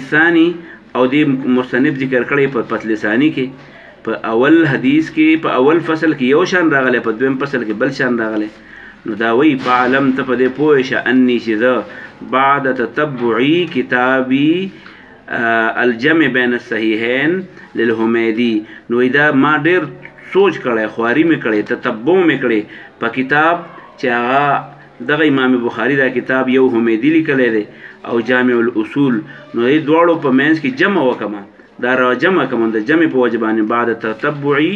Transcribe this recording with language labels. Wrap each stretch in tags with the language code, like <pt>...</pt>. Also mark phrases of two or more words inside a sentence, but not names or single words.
<ps>الثانی او دې مصنف ذکر کړی په فصل ثانی کې په اول حدیث کې په اول فصل کې یو شان راغلی په دویم فصل کې بل شان راغلی نو دا وی فعلم ته په دې پوه شه انی چې بعد</ps> <ar>تتبعی کتابی الجمع بین الصحیحین للحمیدی</ar> <ps>نو دا ما ډیر سوچ کړی خواري مې کړی تتبع مې کړی په کتاب چې هغه دغه امام بخاری دا کتاب یو حمیدی لیکلی دی او جامع الاصول نو دې دواړو په منځ کې جمع وکما دا را جمع کوم د جمع په وجه باندې</ps> <ar>بعد تتبعی</ar>